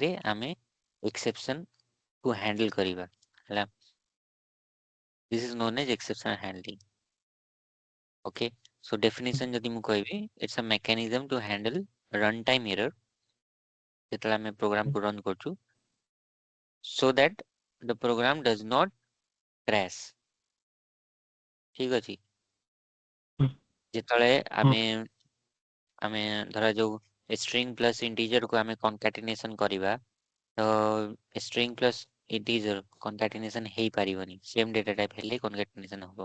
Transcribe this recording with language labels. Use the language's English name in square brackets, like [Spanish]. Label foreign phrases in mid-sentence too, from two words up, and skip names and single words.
[Odia] କେସରେ ଆମେ [English] exception କୁ handle [Odia] କରିବା ହେଲା। [English] this is known as exception handling. okay, so definition [Odia] ଯଦି ମୁଁ କହିବି, [English] it's a mechanism to handle run time error [Odia] ଯେତେବେଳେ ଆମେ ପ୍ରୋଗ୍ରାମକୁ ରନ୍ କରୁଛୁ, [English] so that the program does not crash। [Odia] ଠିକ ଅଛି। [Hindi] हाँ [Odia] ଯେତେବେଳେ [Hindi] हाँ [Odia] ଆମେ ଆମେ ଧରା ଯୋଉ [English] string plus integerକୁ [Odia] ଆମେ କନକାଟିନେସନ୍ କରିବା, ତ [English] string plus integer concatenation [Odia] ହେଇପାରିବନି। [English] same data type [Odia] ହେଲେ କନକାଟିନେସନ୍ ହବ